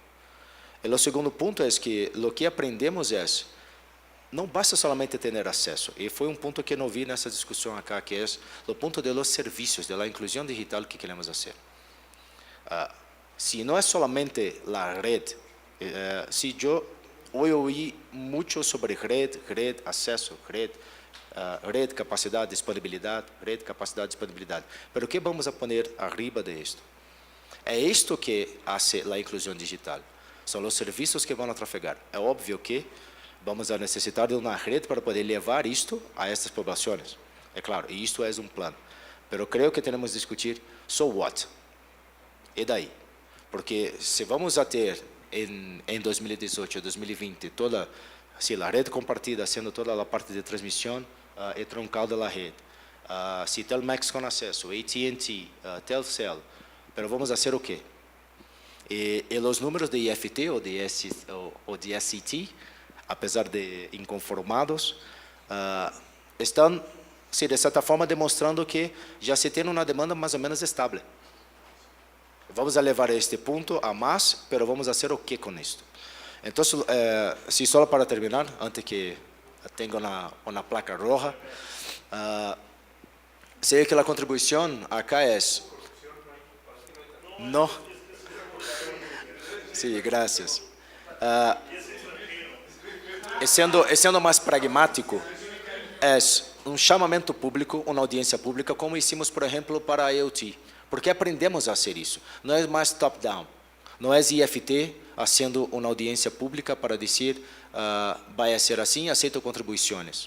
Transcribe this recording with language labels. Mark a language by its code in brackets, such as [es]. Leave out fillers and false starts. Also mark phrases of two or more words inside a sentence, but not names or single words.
[pt] E o segundo ponto é que o que aprendemos é, não basta solamente ter acesso, e foi um ponto que não vi nessa discussão aqui, que é o ponto de los serviços, de la inclusão digital que queremos fazer. Se não é solamente a rede, se eu ouvi muito sobre rede, acesso, rede, capacidade, disponibilidade, [es] Pero o que vamos a poner arriba de esto? [pt] É isto que hace a inclusão digital. São os serviços que vão a trafegar. É óbvio que vamos a necessitar de uma rede para poder levar isto a estas populações. É claro, e isto é um plano. Pero creio que temos que discutir, [en] so what? [pt] E daí? Porque se vamos a ter em 2018 e 2020 toda a rede compartida, sendo toda a parte de transmissão e troncal da rede, se Telmex com acesso, AT&T, Telcel, pero vamos fazer o quê? E os números de IFT ou de SCT, apesar de inconformados, estão, de certa forma, demonstrando que já se tem uma demanda mais ou menos estável. Vamos a levar a este ponto a mais, pero vamos fazer o quê com isto? Então, se só para terminar, antes que [es] tenga una placa roja. Sé que la contribución acá es... No. Sí, gracias. [pt] Sendo mais pragmático, é um chamamento público, uma audiência pública, como hicimos, por exemplo, para a IoT, porque aprendemos a fazer isso. Não é mais top-down, não é IFT fazendo uma audiência pública para dizer vai ser assim, aceito contribuições.